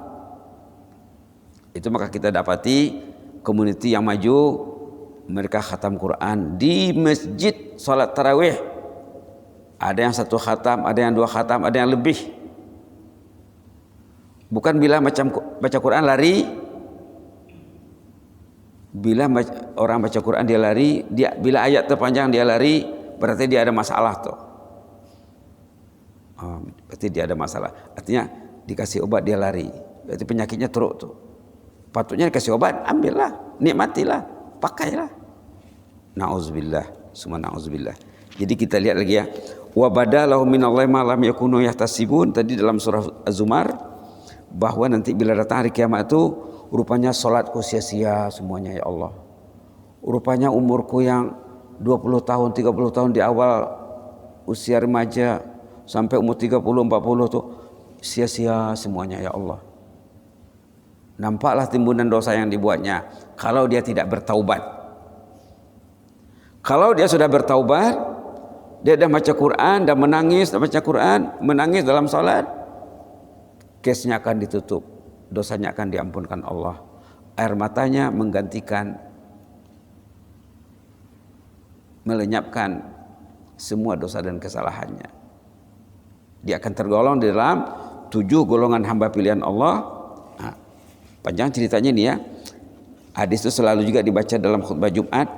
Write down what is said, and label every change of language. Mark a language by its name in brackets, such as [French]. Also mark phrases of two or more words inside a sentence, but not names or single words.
[Malay] Itu maka kita dapati community yang maju, mereka khatam Quran di masjid salat tarawih. Ada yang satu khatam, ada yang dua khatam, ada yang lebih. Bukan bila macam baca Quran lari. Bila orang baca Quran dia lari, bila ayat terpanjang dia lari, berarti dia ada masalah tuh. Berarti dia ada masalah. Artinya dikasih obat dia lari, berarti penyakitnya teruk tuh. Patutnya dikasih obat, ambillah, nikmatilah, pakailah. [Arabic] نعوذ بالله، ثم نعوذ بالله. [Malay] Jadi kita lihat lagi ya. [Arabic] وبدا لهم من الله ما لم يكونوا يحتسبون, [Malay] tadi dalam surah Az-Zumar, bahwa nanti bila datang hari kiamat itu rupanya solatku sia-sia semuanya [Arabic] يا الله. [Malay] Rupanya umurku yang 20 tahun, 30 tahun di awal usia remaja sampai umur 30, 40 tuh sia-sia semuanya [Arabic] يا الله. [Malay] Nampaklah timbunan dosa yang dibuatnya kalau dia tidak bertaubat. Kalau dia sudah bertaubat, dia dah baca Quran, dah menangis, dah baca Quran, menangis dalam salat, kesnya akan ditutup. Dosanya akan diampunkan Allah. Air matanya menggantikan, melenyapkan semua dosa dan kesalahannya. Dia akan tergolong di dalam 7 golongan hamba pilihan Allah. Nah, panjang ceritanya ini ya. Hadis itu selalu juga dibaca dalam khutbah Jumat.